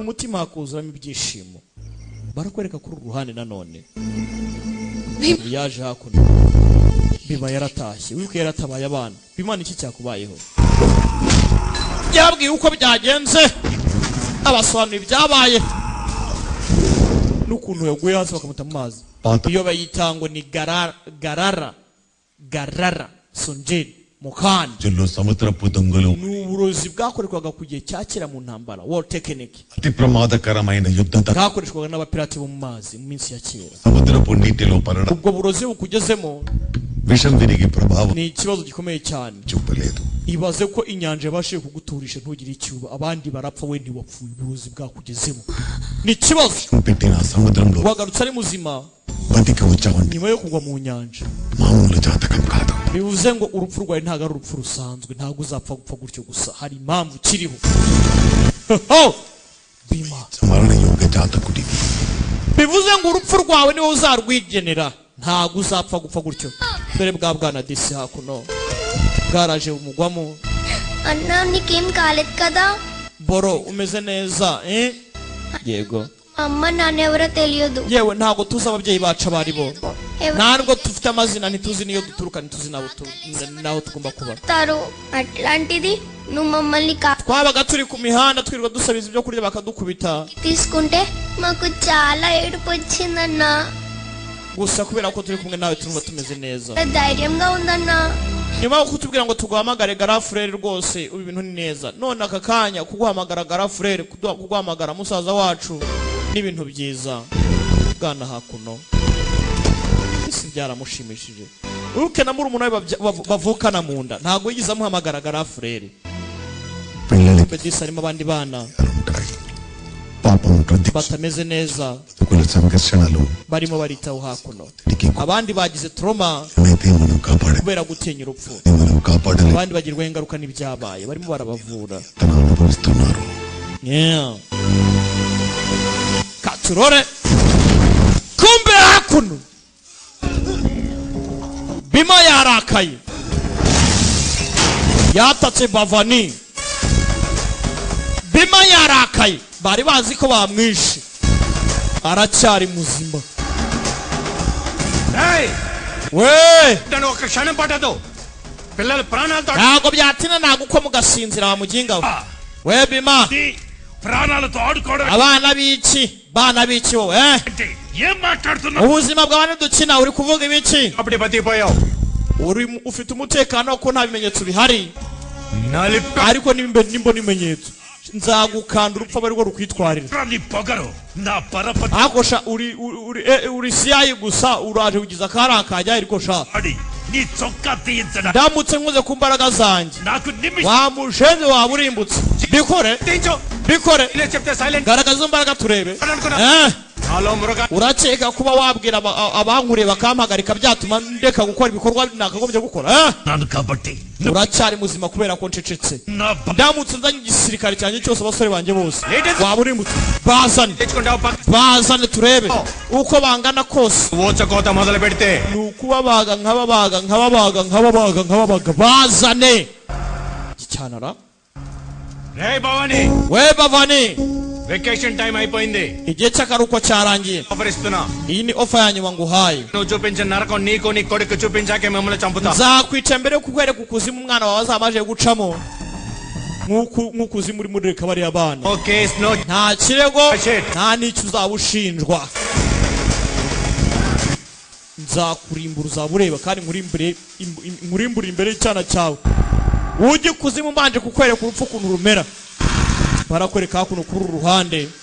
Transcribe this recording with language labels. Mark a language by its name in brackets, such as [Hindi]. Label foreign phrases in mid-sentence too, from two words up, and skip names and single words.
[Kinyarwanda] mutima hakuzuramo ibyishimo barakwereka kuri uru ruhande nanone yaje hakuno biba yaratashye wibuke yaratabaye abana bimana iki cyakubayeho yabwiye uko byagenze abasobanura ibyabaye n'ukuntu yaguye hasi bakamuta mu mazi iyo bayita ngo ni garara sonjeri mukani [Telugu] జిల్లు సముద్రపు దొంగలు [Kinyarwanda] ni uburozi bwakorerwaga ku gihe cya kera mu ntambara [English] war technique [Telugu] అతి ప్రమాదకరమైన యుద్ధం [Kinyarwanda] bwakoreshwaga n'abapirati bo mu mazi mu minsi ya kera [Telugu] సముద్రపు నీటిలో పడడం [Kinyarwanda] ubwo burozi bukugezemo [Telugu] విషం విరిగి ప్రభావం [Kinyarwanda] ni ikibazo gikomeye cyane [Telugu] చూపలేదు [Kinyarwanda] ibaze ko inyanja yabashije kuguturisha ntugire icyuba abandi barapfa we ntiwapfuye uburozi bwakugezemo ni ikibazo [Telugu] పెట్టిన సముద్రంలో [Kinyarwanda] wagarutse ari muzima [Telugu] బతికి వచ్చావండి [Kinyarwanda] nyuma yo kugwa mu nyanja [Telugu] మామూలు జాతకం కాదు [Kinyarwanda] bivuze ngo urupfu rwawe ntabwo ari urupfu rusanzwe ntabwo uzapfa gupfa gutyo gusa hari impamvu kiriho bima [Telugu] మరణ యోగ జాతకుడివి [Kinyarwanda] bivuze ngo urupfu rwawe niwe uzarwigenera ntabwo uzapfa gupfa gutyo dore bwa bwana disi hakuno bwaraje bumugwamo [Telugu] అన్నా నీకేం కాలేదు కదా [Kinyarwanda] boro umeze neza yego [Telugu] అమ్మ నాన్నెవరో తెలియదు [Kinyarwanda] yewe ntabwo tuzi ababyeyi bacu abari bo ntabwo dufite amazina ntituzi niyo duturuka ntituzi naho tugomba kuba [Telugu] తారు అట్లాంటిది నువ్వు మమ్మల్ని [Kinyarwanda] twabaga turi ku mihanda twirirwa dusabiza ibyo kurya bakadukubita [Telugu] తీసుకుంటే మాకు చాలా ఏడుపు వచ్చిందన్నా [Kinyarwanda] gusa kubera ko turi kumwe nawe turumva tumeze neza [Telugu] ధైర్యంగా ఉందన్నా [Kinyarwanda] nyuma yo kutubwira ngo tuguhamagare garafurere rwose ubu ibintu ni neza none aka kanya kuguhamagara garafurere kuguhamagara musaza wacu n'ibintu byiza bwana hakuno isi byaramushimishije uruke na murumuna we bavukana mu nda ntabwo yigize amuhamagara garafurere [Telugu] పిల్లలు [Kinyarwanda] bedisi harimo abandi bana [Telugu] ఉంటాయి పాపం ప్రతి [Kinyarwanda] batameze neza [Telugu] కుల సంఘర్షణలు [Kinyarwanda] barimo baritaho hakuno [Telugu] తిరిగి [Kinyarwanda] abandi bagize trauma [Telugu] ఏమైతే మనం కాపాడే [Kinyarwanda] kubera gutinya urupfu [Telugu] మనం కాపాడలే [Kinyarwanda] abandi bagirwaho ingaruka n'ibyabaye barimo barabavura [Telugu] తన అనుభవిస్తున్నారు [Kinyarwanda] katurore kumbe hakuno bima yarakaye yatatse bavani bima yarakaye bari bazi ko bamwishe aracyari muzima we [Telugu] ఒక క్షణం పట్టదు పిల్లల ప్రాణాలతో [Kinyarwanda] ntabwo byatina ntabwo uko mugasinzira wamugingaho we bima [Telugu] ప్రాణాలతో ఆడుకోవడం [Kinyarwanda] abana b'iki wowe [Telugu] ఏం మాట్లాడుతున్నావు [Kinyarwanda] ubuzima bw'abana dukina uri kuvuga ibiki [Telugu] అప్పుడే బతికిపోయావు [Kinyarwanda] ufite umutekano ko nta bimenyetso bihari ariko nimbona ibimenyetso nzagukanda urupfu abarirwo rukwitwarira [Telugu] నీ పొగరు నా పరపతి [Kinyarwanda] akosha uri siyayi gusa uraje ugize akari akajya ariko sha [Telugu] నీ చొక్కా తీయించడా [Kinyarwanda] ndamutse nkuze ku mbaraga zanjye [Telugu] నాకు [Kinyarwanda] wamushenze waba urimbutse bikore [Telugu] చెప్తే సైలెంట్ [Kinyarwanda] garagaza imbaraga turebe urakeka kuba wabwira abankuriye bakampagarika byatuma ndeka gukora ibikorwa nakagombye gukora [Telugu] నాను కాబట్టి [Kinyarwanda] uracyari muzima kubera ko ncecetse ndamutse nzanye igisirikare cyanjye cyose abasore banjye bose waba urimbutse bazane turebe uko bangana kose [Telugu] ఊచకోత మొదలు పెడితే [Kinyarwanda] ni ukubabaga nkababaga bazane cyanara we bavani [English] vacation time [Telugu] అయిపోయింది [Kinyarwanda] igihe cy'akaruhuko cyarangiye [Telugu] ఆఫర్ ఇస్తున్నా [Kinyarwanda] iyi ni ofa ya nyuma nguhaye [Telugu] నువ్వు చూపించిన నరకం నీకు నీ కొడుకు చూపించాకే మిమ్మల్ని చంపుతా [Kinyarwanda] nzakwica mbere yo kukwereka ukuzimu umwana wawe azamaje gucamo nk'ukuzimu uri muri reka bariya bana [English] okay no [Kinyarwanda] nta kirego nta n'icyo uzaba ushinjwa nzakurimbura uzaba ureba kandi nkurimbura imbere y'icyana cyawe ujye kuzimu mbanje kukwereka urupfu ukuntu rumera barakwereka hakuno kuri uru ruhande